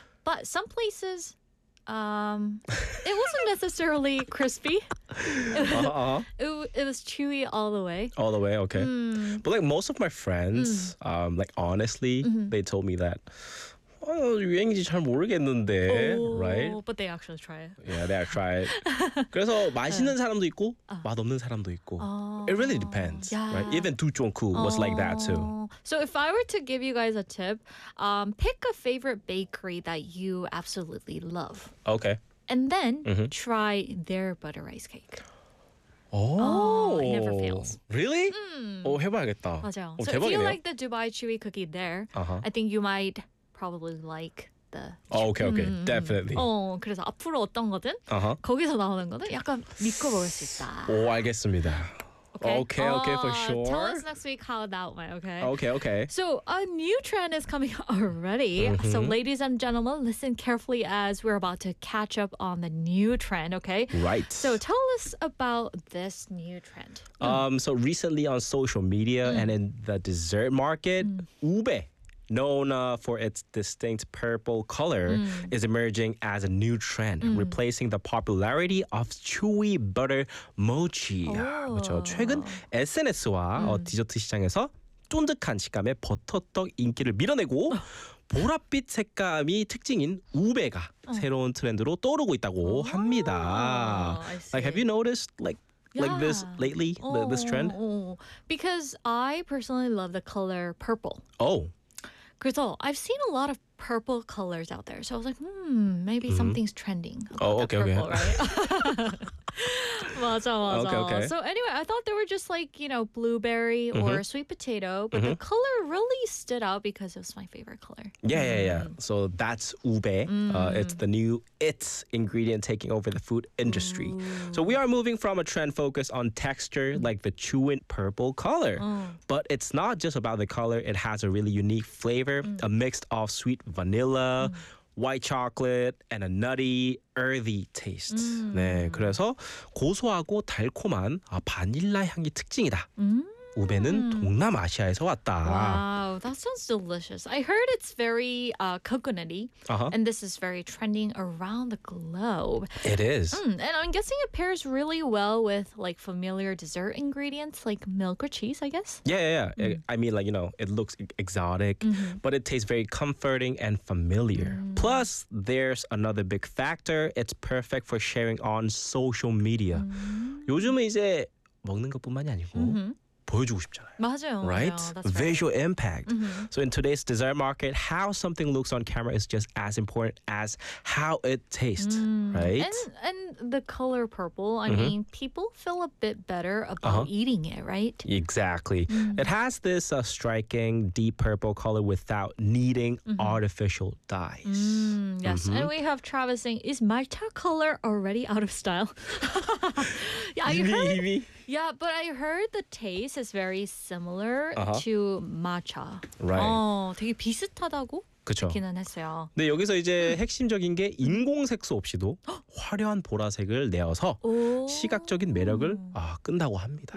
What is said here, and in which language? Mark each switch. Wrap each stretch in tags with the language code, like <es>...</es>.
<en>But some places it wasn't necessarily crispy. It was chewy all the way. All the way, okay. Mm. But like most of my friends they told me that</en> <ko>유행인지 잘 모르겠는데,</ko> <en>right? But they actually try it. Yeah, they try it.</en> <ko>그래서 맛있는 사람도 있고 맛없는 사람도 있고.</ko> <en>It really depends, right? Even Dujongku was like that too. So if I were to give you guys a tip, pick a favorite bakery that you absolutely love. Okay. And then try their butter rice cake. Oh, it never fails. Really? Mm.</en> <ko>오, 해봐야겠다. 맞아요. 오, so 대박이네요. If you like the Dubai chewy cookie there, I think you might probably like the okay definitely. 그래서 앞으로 어떤 거든 거기서 나오는 거든 약간 믿고 먹을 수 있다. 오, 알겠습니다.</ko> <en>Okay, for sure. Tell us next week how that went, okay? Okay. So a new trend is coming already. Mm-hmm. So ladies and gentlemen, listen carefully as we're about to catch up on the new trend, okay? Right. So tell us about this new trend. So recently on social media and in the dessert market, ube, known for its distinct purple color, is emerging as a new trend, replacing the popularity of chewy butter mochi.</en> <ko>그렇죠. 최근 SNS와 디저트 시장에서 쫀득한 식감의 버터떡 인기를 밀어내고 보랏빛 색감이 특징인 우베가 새로운 트렌드로 떠오르고 있다고 합니다.</ko> <en>Like, have you noticed like like this lately? This trend? Because I personally love the color purple. Oh. 그래서 I've seen a lot of purple colors out there. So I was like, maybe something's trending. So anyway, I thought they were just like, you know, blueberry or sweet potato, but the color really stood out because it was my favorite color. So that's ube. It's the new its ingredient taking over the food industry. So we are moving from a trend focus on texture, like the chewing purple color. But it's not just about the color. It has a really unique flavor, a mix of sweet vanilla, white chocolate, and a nutty, earthy taste.</en> <ko>네, 그래서 고소하고 달콤한 바닐라 향이 특징이다. 우베는 동남아시아에서 왔다.</ko> <en>Wow, that sounds delicious. I heard it's very coconutty, and this is very trending around the globe. It is. And I'm guessing it pairs really well with like familiar dessert ingredients like milk or cheese, I guess? Yeah. I mean, like, you know, it looks exotic, but it tastes very comforting and familiar. Plus, there's another big factor. It's perfect for sharing on social media.</en> <ko>요즘은 이제 먹는 것뿐만이 아니고 보여주고 싶잖아요. 맞아요.</ko> <en>Right? Yeah, that's visual impact. So in today's dessert market, how something looks on camera is just as important as how it tastes, right? And the color purple, I mean, people feel a bit better about eating it, right? Exactly. It has this striking deep purple color without needing artificial dyes. And we have Travis saying, is matcha color already out of style? Yeah, but I heard the taste is very similar to matcha. Right.</en> <ko>되게 비슷하다고 듣기는 했어요. 네, 여기서 이제 핵심적인 게 인공색소 없이도 화려한 보라색을 내어서 시각적인 매력을 끈다고 합니다.</ko>